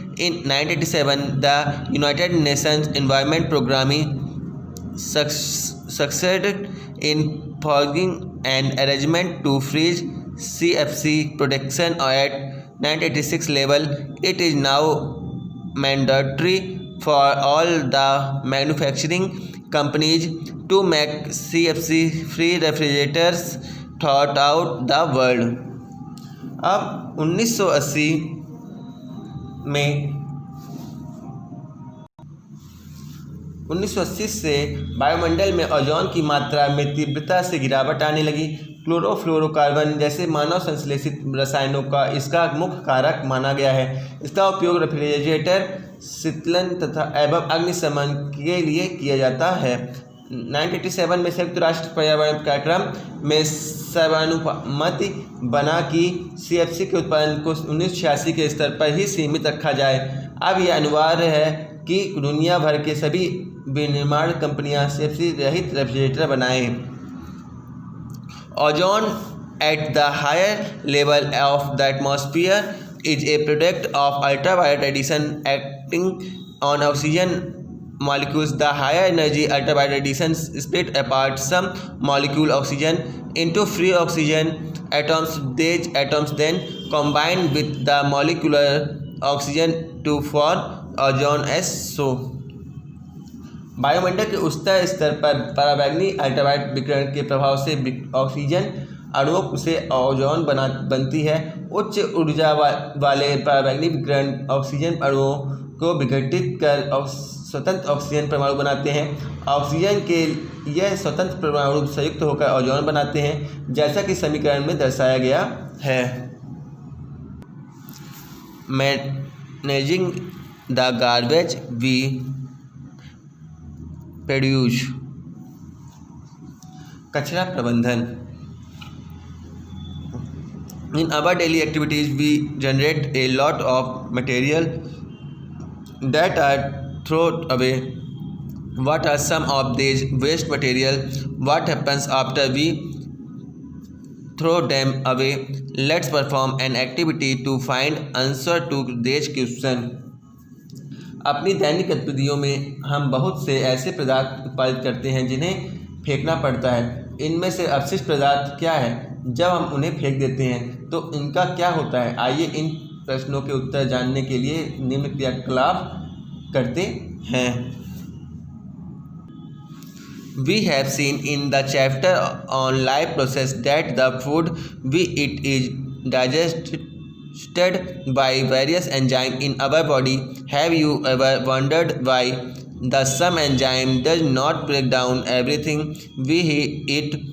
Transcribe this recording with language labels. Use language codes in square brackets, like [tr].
[en] In 1987, the United Nations Environment Programme succeeded in forging an arrangement to freeze CFC production at 1986 level. It is now mandatory for all the manufacturing companies to make CFC free refrigerators throughout the world. [hi] अब 1980 से वायुमंडल में ozone की मात्रा में तीव्रता से गिरावट आने लगी। क्लोरोफ्लोरोकार्बन जैसे मानव संश्लेषित रसायनों का इसका मुख्य कारक माना गया है। इसका उपयोग रेफ्रिजरेटर, शीतलन तथा एवं अग्निशमन के लिए किया जाता है। 1987 में संयुक्त राष्ट्र पर्यावरण कार्यक्रम में सर्वानुमति बना कि CFC के उत्पादन को 1986 के स्तर पर ही सीमित रखा जाए। अब यह अनिवार्य है कि दुनिया भर के सभी विनिर्माण कंपनियां CFC रहित रेफ्रिजरेटर बनाएं। [en] Ozone at the higher level of the atmosphere is a product of ultraviolet radiation acting on oxygen molecules. The higher energy ultraviolet radiation split apart some molecule oxygen into free oxygen atoms. These atoms then combine with the molecular oxygen to form ozone as so। [hi] वायुमंडल के उच्चतर स्तर पर पराबैंगनी ultraviolet विकिरण के प्रभाव से ऑक्सीजन अणुओं से ओजोन बनती है। उच्च ऊर्जा वाले पराबैंगनी विकिरण ऑक्सीजन अणुओं को विघटित कर स्वतंत्र ऑक्सीजन परमाणु बनाते हैं। ऑक्सीजन के यह स्वतंत्र परमाणु संयुक्त होकर ओजोन बनाते हैं, जैसा कि समीकरण में दर्शाया गया है। [en] Managing the garbage we produce. [hi] कचरा प्रबंधन। [en] In our daily activities we generate a lot of material that are thrown away. What are some of these waste material? What happens after we throw them away? Let's perform an activity to find answer to this question. [hi] अपनी दैनिक गतिविधियों में हम बहुत से ऐसे पदार्थ उत्पादित करते हैं जिन्हें फेंकना पड़ता है। इनमें से अपशिष्ट पदार्थ क्या है? जब हम उन्हें फेंक देते हैं तो इनका क्या होता है? आइए इन प्रश्नों के उत्तर जानने के लिए निम्न क्रियाकलाप करते हैं। [en] We have seen in the chapter on life process that the food we eat is digested by various enzymes in our body. Have you ever wondered why the some enzyme does not break down everything we eat?